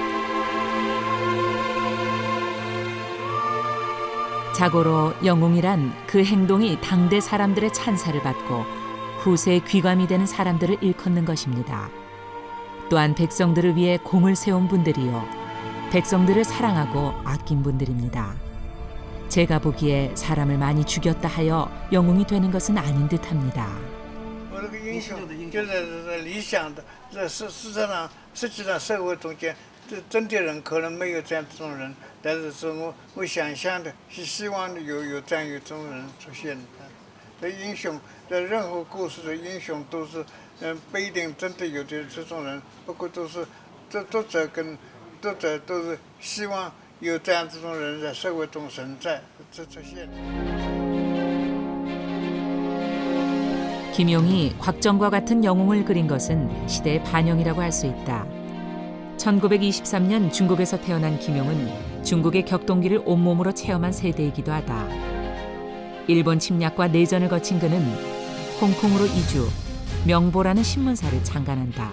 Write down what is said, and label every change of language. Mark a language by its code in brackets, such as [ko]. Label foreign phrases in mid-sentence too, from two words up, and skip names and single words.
[ko] 자고로 영웅이란 그 행동이 당대 사람들의 찬사를 받고 후세의 귀감이 되는 사람들을 일컫는 것입니다. 또한 백성들을 위해 공을 세운 분들이요, 백성들을 사랑하고 아낀 분들입니다. 제가 보기에 사람을 많이 죽였다 하여 영웅이 되는 것은 아닌 듯합니다. [zh] 我这个英雄就是理想的，在事实上社会中间，这真的人可能没有这样这种人，但是说我想象的是希望有这样一种人出现。这英雄在任何故事的英雄都是，不一定真的有的这种人，不过都是作者都是希望。有这样这种人在社会中存在，这出现。 [ko] 김용이 곽정과 같은 영웅을 그린 것은 시대의 반영이라고 할 수 있다. 1923년 중국에서 태어난 김용은 중국의 격동기를 온몸으로 체험한 세대이기도 하다. 일본 침략과 내전을 거친 그는 홍콩으로 이주, 명보라는 신문사를 창간한다.